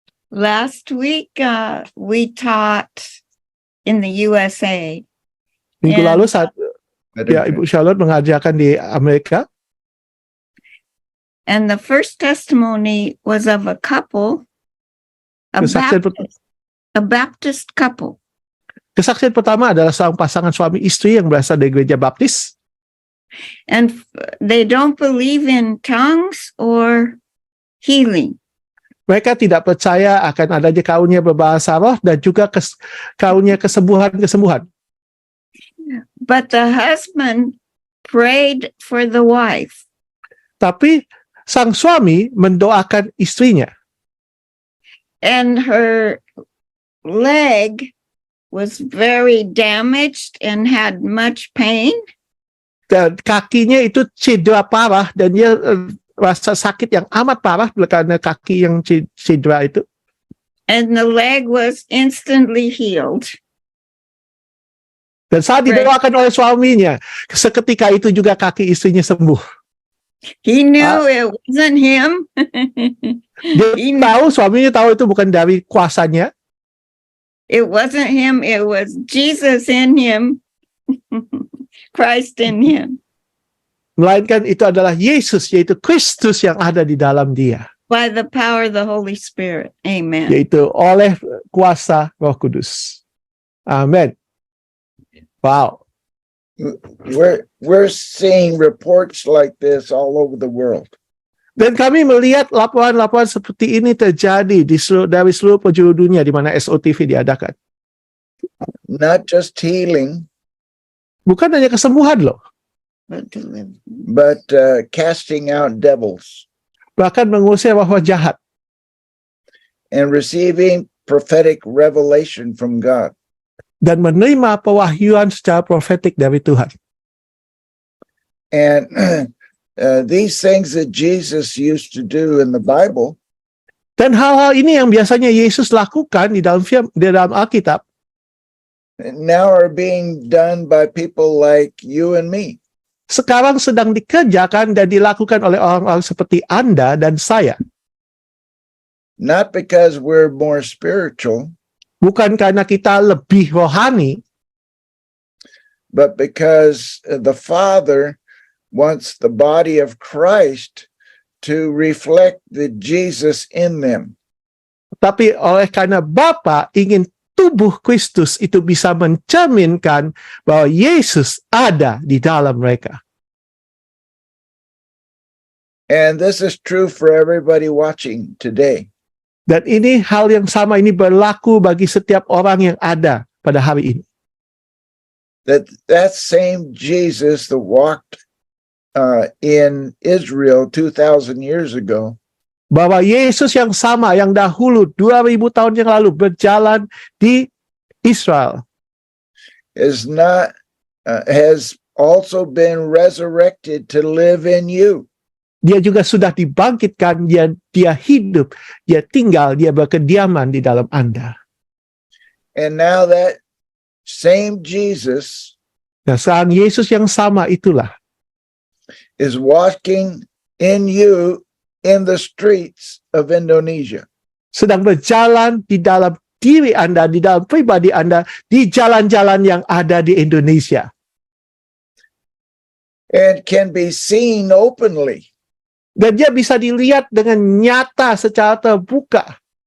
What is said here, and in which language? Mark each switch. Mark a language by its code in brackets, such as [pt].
[en] Last week, we taught in the USA. [id] Minggu [en] And- [id] lalu saat Ibu Charlotte mengajarkan di Amerika. [en] And the first testimony was of a couple, [id] Kesaksian, [en] a Baptist couple. [id] kesaksian pertama adalah seorang pasangan suami istri yang berasal dari gereja Baptis. [en] And they don't believe in tongues or healing. [id] Mereka tidak percaya akan adanya karunia berbahasa roh dan juga karunia kesembuhan-kesembuhan. [en] But the husband prayed for the wife. [id] Tapi sang suami mendoakan istrinya. [en] And her leg was very damaged and had much pain. [id] Dan kakinya itu cedera parah dan dia rasa sakit yang amat parah karena kaki yang cedera itu. [en] And the leg was instantly healed. [id] Dan saat didoakan oleh suaminya, seketika itu juga kaki istrinya sembuh. [en] He knew it wasn't him. [id] Dia tahu, suaminya tahu itu bukan dari kuasanya. [en] It wasn't him. It was Jesus in him. Christ in him. [id] Melainkan itu adalah Yesus, yaitu Kristus yang ada di dalam dia. [en] By the power of the Holy Spirit. Amen. [id] Yaitu oleh kuasa Roh Kudus. Amin. Wow. [en] We're seeing reports like this all over the world. [id] Dan kami melihat laporan-laporan seperti ini terjadi dari seluruh penjuru dunia di mana SOTV diadakan. [en] Not just healing, [id] Bukan hanya kesembuhan loh, [en] but casting out devils [id] bahkan mengusir roh jahat [en] and receiving prophetic revelation from God. [id] dan menerima pewahyuan secara profetik dari Tuhan. [en] And these things that Jesus used to do in the Bible, [id] Dan hal-hal ini yang biasanya Yesus lakukan di dalam Alkitab [en] now are being done by people like you and me. [id] sekarang sedang dikerjakan dan dilakukan oleh orang-orang seperti Anda dan saya. [en] Not because we're more spiritual, [id] Bukan karena kita lebih rohani, [en] but because the Father wants the body of Christ to reflect the Jesus in them. [id] tapi oleh karena Bapa ingin tubuh Kristus itu bisa mencerminkan bahwa Yesus ada di dalam mereka. [en] And this is true for everybody watching today. [id] Dan ini hal yang sama, ini berlaku bagi setiap orang yang ada pada hari ini. [en] That same Jesus that walked in Israel 2,000 years ago [id] Bahwa Yesus yang sama yang dahulu 2000 tahun yang lalu berjalan di Israel [en] is not has also been resurrected to live in you. [id] dia juga sudah dibangkitkan, dia hidup, dia tinggal, dia berkediaman di dalam Anda. [en] And now that same Jesus [id] Nah, sekarang Yesus yang sama itulah [en] is walking in you in the streets of Indonesia. [id] sedang berjalan di dalam diri Anda, di dalam pribadi Anda, di jalan-jalan yang ada di Indonesia. [en] And can be seen openly. [id] Dan dia bisa dilihat dengan nyata secara terbuka.